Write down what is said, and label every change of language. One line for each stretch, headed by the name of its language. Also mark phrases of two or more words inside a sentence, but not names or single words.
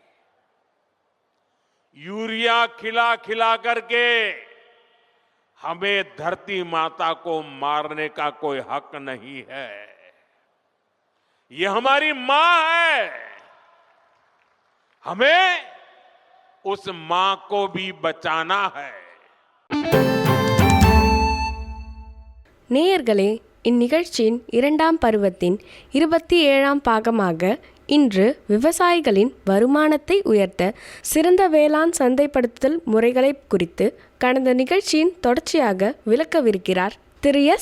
Hindi: यूरिया खिला खिला करके हमें धरती माता को मारने का कोई हक नहीं है. ये हमारी मां है, हमें उस मां को भी बचाना है.
Tamil: நேயர்களே, இந்நிகழ்ச்சியின் 2ஆம் பருவத்தின் 27ஆம் பாகமாக இன்று விவசாயிகளின் வருமானத்தை உயர்த்த சிறந்த வேளாண் சந்தைப்படுத்துதல் முறைகளை குறித்து கடந்த நிகழ்ச்சியின் தொடர்ச்சியாக விளக்கவிருக்கிறார் திரு எஸ்.